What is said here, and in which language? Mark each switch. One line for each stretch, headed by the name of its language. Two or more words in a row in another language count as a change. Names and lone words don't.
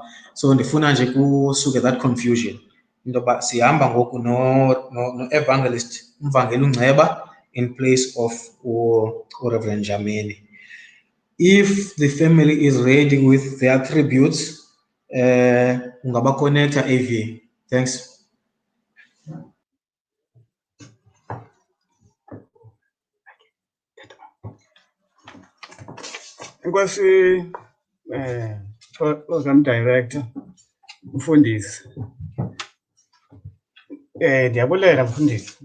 Xhosa: So ndifuna nje kusuke
English: that confusion.
Xhosa: Intoba sihamba ngoku no evangelist umvangeli uNceba
English: in place of
Xhosa: Reverend Njameni.
English: If the family is ready with the attributes, ungaba connector AV. Thanks.
Xhosa: Enkosi
English: program director
Xhosa: mfundisi. Ndiyabulela mfundisi.